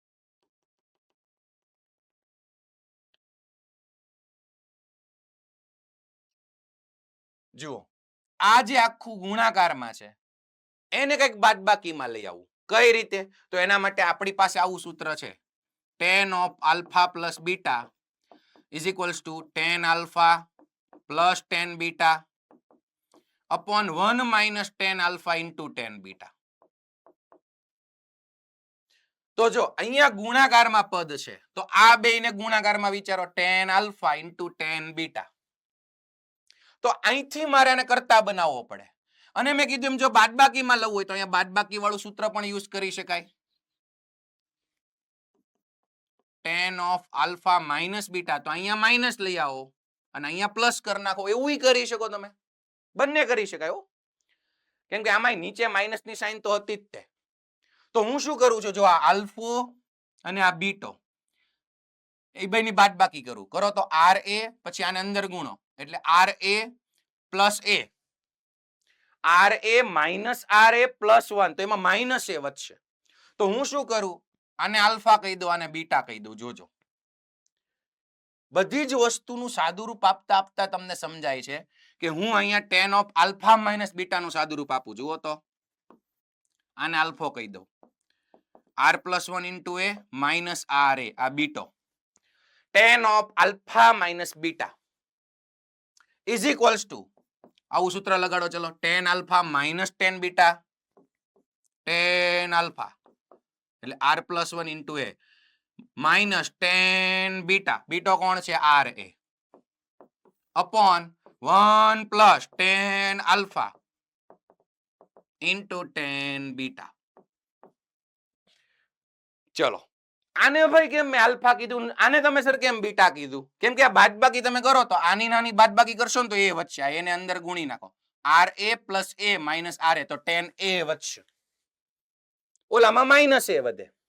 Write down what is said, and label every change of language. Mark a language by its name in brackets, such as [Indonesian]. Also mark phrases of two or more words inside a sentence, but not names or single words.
[Gujarati] જુઓ આ જે આખું ગુણાકારમાં છે એને કઈક બાદબાકીમાં લઈ આવું કઈ રીતે તો એના માટે આપણી પાસે આવું સૂત્ર છે [English] tan of alpha plus beta is equals to tan alpha plus tan beta upon 1 minus tan alpha into tan beta. [Gujarati] તો જો અહીંયા ગુણાકારમાં પદ છે તો આ બેયને ગુણાકારમાં વિચારો [English] tan alpha into tan beta. [Gujarati] તો અહીંથી મારે આને કરતા બનાવવો પડે અને મેં કીધું એમ જો બાદબાકીમાં લઉં હોય તો અહીંયા બાદબાકી વાળું સૂત્ર પણ યુઝ કરી શકાય. [English] tan of alpha minus beta [Gujarati] તો અહીંયા માઇનસ લઈ આવો અને અહીંયા પ્લસ કરી નાખો એવું કરી શકો તમે. બંને કરી શકાય હો. કેમ કે આમાં નીચે માઇનસ ની સાઇન તો હતી જ તે. તો હું શું કરું છું જો આ આલ્ફો અને આ બીટો એ બેની બાદબાકી કરું કરો તો RA પછી આને અંદર ગુણો એટલે RA પ્લસ A RA માઇનસ RA પ્લસ 1 તો એમાં માઇનસ A વધશે. તો હું શું કરું આને આલ્ફા કહી દઉં આને બીટા કહી દઉં. જોજો બધી જ વસ્તુનું સાદુરૂપ આપતા આપતા તમને સમજાય છે કે હું અહીંયા [English] tan of alpha minus beta [Gujarati] નું સાદુરૂપ આપું. જુઓ તો આને આલ્ફો કહી દઉં [English] R plus 1 into A minus RA [Gujarati] આ બીટો [English] tan of alpha minus beta is equals to [Gujarati] આવું સૂત્ર લગાડો ચલો [English] tan alpha minus tan beta tan alpha એટલે R plus 1 into A minus tan beta [Gujarati] બીટો કોણ છે [English] RA upon 1 plus tan alpha into tan beta. [Gujarati] ચલો આને ભાઈ કેમ મેં આલ્ફા કીધું આને તમે સર કેમ બીટા કીધું? કેમ કે આ બાદબાકી તમે કરો તો આની નાની બાદબાકી કરશો ને તો એ વધશે. એને અંદર ગુણી નાખો [English] RA plus A minus RA [Gujarati] તો [English] tan A [Gujarati] વધશે. ઓલામાં માઇનસ A વધે.